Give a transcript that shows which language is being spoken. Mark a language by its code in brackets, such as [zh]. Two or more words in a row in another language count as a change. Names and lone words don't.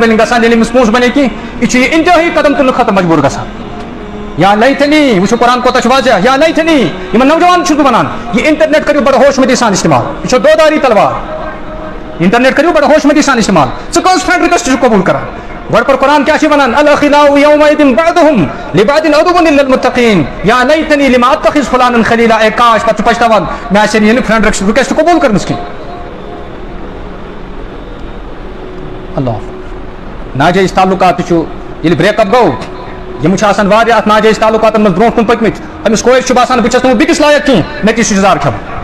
[ks] میلِنگ گژھان ییٚلہِ أمِس پونٛسہٕ بنے کینٛہہ یہِ چھُ یہِ اِنتہٲیی قدم تُلنہٕ خٲطرٕ مجبوٗر گژھان [ar] یا لیتھنی [ks] وٕچھو قرآن کوتاہ چھُ واضح [ar] یا لیتھنی [ks] یِمن نوجوان چھُس بہٕ وَنان یہِ اِنٹرنیٹ کٔرِو بڑٕ ہوشمٔتی سان استعمال یہِ چھو دوداری تلوار اِنٹرنیٹ کٔرِو بڑٕ ہوشمٔتی سان استعمال ژٕ کٔژ [en] friend request [ks] چھُکھ قبوٗل کران گۄڈٕ پَر قرآن کیٛاہ چھِ وَنان [ar] الاخلاء یومئذ بعضُہُم لبعض عدوٌ الا المتقین یا لیتنی لما اتخذ فلانا خلیلا [ks] اے کاش پتہٕ چھُ پَشتاوان مےٚ آسہِ نہٕ یہِ [en] friend request [ks] قبوٗل کٔرمٕژ کینٛہہ اللہ ناجٲیِز تعلُقات تہِ چھُ ییٚلہِ [en] break up [ks] گوٚو یِم چھِ آسان واریاہ اَتھ ناجٲیِز تعلُقاتن منٛز برونٛٹھ کُن پٔکمٕتۍ أمِس کورِ چھُ باسان بہٕ چھَس نہٕ بیٚکِس لایق کینٛہہ مےٚ تہِ چھُ زار کھٮ۪وان